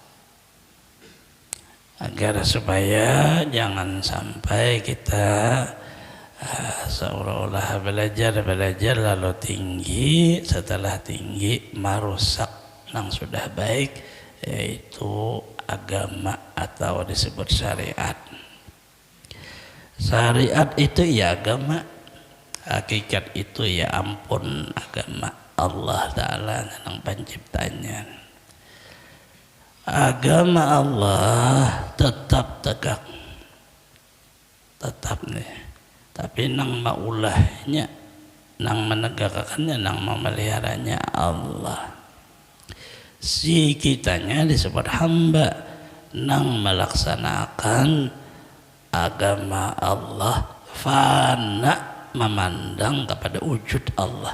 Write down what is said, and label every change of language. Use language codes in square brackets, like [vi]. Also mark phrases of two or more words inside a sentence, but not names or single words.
[id] Agar supaya jangan sampai kita seolah-olah belajar lalu tinggi, setelah tinggi merusak yang sudah baik, yaitu agama atau disebut syariat. Syariat itu ya agama, hakikat itu ya ampun agama Allah Ta'ala yang penciptanya. Agama Allah tetap tegak, tetap nih. [bjn] Tapi nang maulahnya, nang menegakkannya, nang memeliharanya Allah. [id] Si kitanya disebut hamba, nang melaksanakan agama Allah, fana, memandang kepada wujud Allah.